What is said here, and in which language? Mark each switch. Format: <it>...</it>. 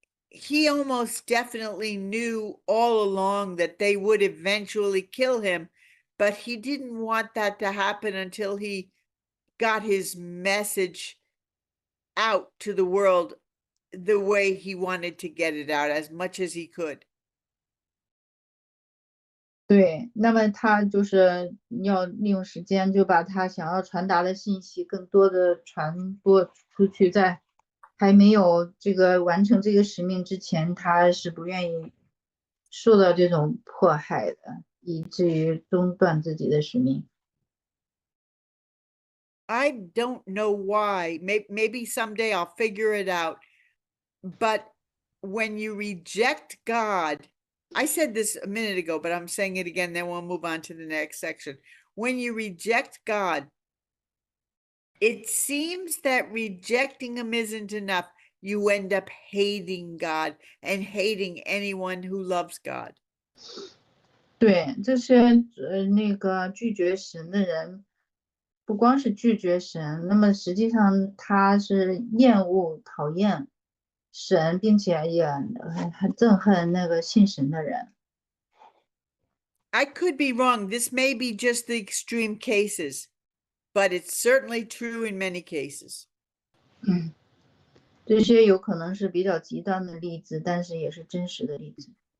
<en>He almost definitely knew all along that they would eventually kill him, but he didn't want that to happen until he got his message out to the world the way he wanted to get it out, as much as he could.</en> <zh>对，那么他就是要利用时间，就把他想要传达的信息更多的传播出去，在还没有这个完成这个使命之前，他是不愿意受到这种迫害的，以至于中断自己的使命。</zh> <en>I don't know why. Maybe someday I'll figure it out. But when you reject God, I said this a minute ago, but I'm saying it again, then we'll move on to the next section. When you reject God, it seems that rejecting him isn't enough. You end up hating God and hating anyone who loves God.</en> <zh>对，这些那个拒绝神的人，不光是拒绝神，那么实际上他是厌恶、讨厌神，并且也很憎恨那个信神的人。</zh> <en>I could be wrong. This may be just the extreme cases, but it's certainly true in many cases.</en> <zh>这些有可能是比较极端的例子，但是也是真实的例子。</zh>